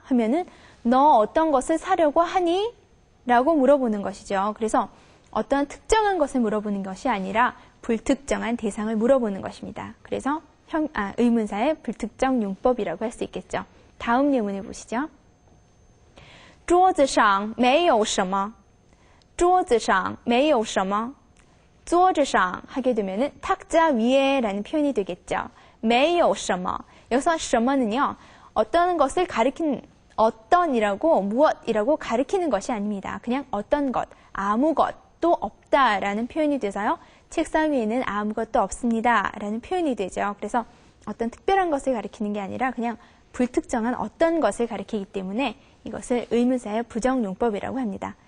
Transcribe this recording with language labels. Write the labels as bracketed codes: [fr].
[ko] 하면은 너 어떤 것을 사려고 하니? 라고 물어보는 것이죠. 그래서 어떤 특정한 것을 물어보는 것이 아니라 불특정한 대상을 물어보는 것입니다. 그래서 의문사의 불특정 용법이라고 할 수 있겠죠. 다음 예문을 보시죠. [zh] 桌子上没有什么桌子上没有什么桌子上 [ko] 하게 되면은 탁자 위에 라는 표현이 되겠죠. 没有什么 여기서 什么는요. 어떤 것을 가리킨 어떤이라고 무엇이라고 가리키는 것이 아닙니다. 그냥 어떤 것, 아무것도 없다라는 표현이 돼서요. 책상 위에는 아무것도 없습니다. 라는 표현이 되죠. 그래서 어떤 특별한 것을 가리키는 게 아니라 그냥 불특정한 어떤 것을 가리키기 때문에 이것을 의문사의 부정용법이라고 합니다.